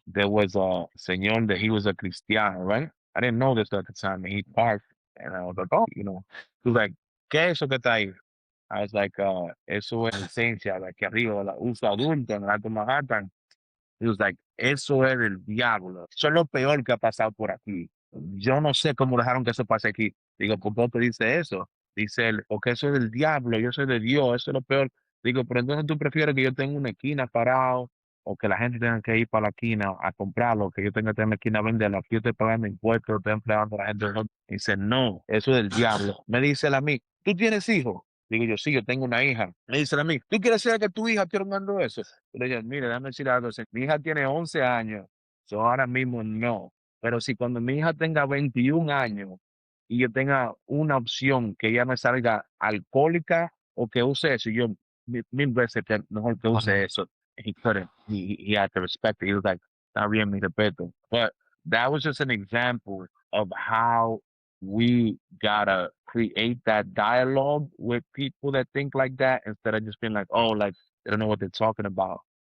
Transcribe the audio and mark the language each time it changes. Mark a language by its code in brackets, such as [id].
[en] There was a señor that he was a Cristiano, right? I didn't know this at the time. And he parked and I was like, oh, he was like, [es] ¿Qué es eso que está ahí? [en] I was like, [es] eso es licencia, like que arriba, la uso adulto en el Alto Manhattan. [en] He was like, [es] eso es el diablo. Eso es lo peor que ha pasado por aquí. Yo no sé cómo dejaron que eso pase aquí. Digo, ¿por qué te dice eso? Dice él, porque eso es del diablo, yo soy de Dios, eso es lo peor. Digo, pero entonces tú prefieres que yo tenga una esquina parado o que la gente tenga que ir para la esquina a comprarlo, que yo tenga que ir a la esquina a venderlo, que yo estoy pagando impuestos, estoy empleando a la gente. No. Dice, no, eso es del diablo. Me dice él a mí, ¿tú tienes hijos? Digo yo, sí, yo tengo una hija. Me dice él a mí, ¿tú quieres ser que tu hija esté ordenando eso? Yo le dije, mire, déjame decir algo. Mi hija tiene 11 años, so ahora mismo no. Pero si cuando mi hija tenga 21 años y yo tenga una opción que ella me salga alcohólica o que use eso, yo mil veces que mejor que use wow, [en] eso. He couldn't. He had to respect it. He was like, [es] está bien, mi respeto. [en] But that was just an example of how we gotta create that dialogue with people that think like that instead of just being like, oh, like they don't know what they're talking about.